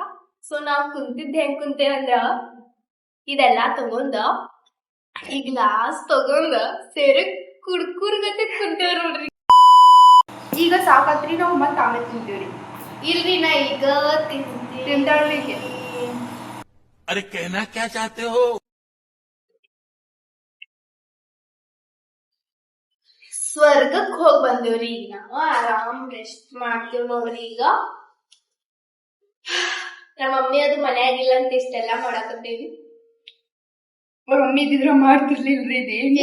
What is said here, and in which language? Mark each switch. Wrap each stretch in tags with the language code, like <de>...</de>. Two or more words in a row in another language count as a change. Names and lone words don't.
<kn>ಸೊ ನಾವ್ ಕುಂತಿದ್ದೆ ಹೆಂಗ್ ಕುಂತೇವಂದ್ರ, ಇದೆಲ್ಲಾ ತಗೊಂಡ ಈ ಗ್ಲಾಸ್ ತಗೊಂಡ ಸೇರಿ ಕುಡ್ಕುರ್ಗತೆ ಕುಂತೇವ್ ನೋಡ್ರಿ. ಈಗ ಸಾಕಾತ್ರಿ, ನಾವ್ ಮತ್ ಆಮೇಲೆ ತಿಂತೀವ್ರಿ. ಇಲ್ರಿ, ನಾ ಈಗ ತಿಂತಾಳ್ರಿ.</kn> <hi>अरे कहना क्या चाहते हो?</hi> <kn>ಸ್ವರ್ಗಕ್ ಹೋಗ್ ಬಂದೇವ್ರಿ. ಈಗ ನಾವು ಆರಾಮ್ ರೆಸ್ಟ್ ಮಾಡ್ತೇವ್ ನೋಡ್ರಿ. ಈಗ ನಮ್ಮ ಮಮ್ಮಿ ಅದು ಮನ್ಯಾಗಿಲ್ಲ ಅಂತ ಇಷ್ಟೆಲ್ಲಾ ಮಾಡಾಕತ್ತೇವಿ. ಮಮ್ಮಿ ಇದ್ರ ಮಾಡ್ತಿರ್ಲಿಲ್ರಿ ದೇವಿ.</kn>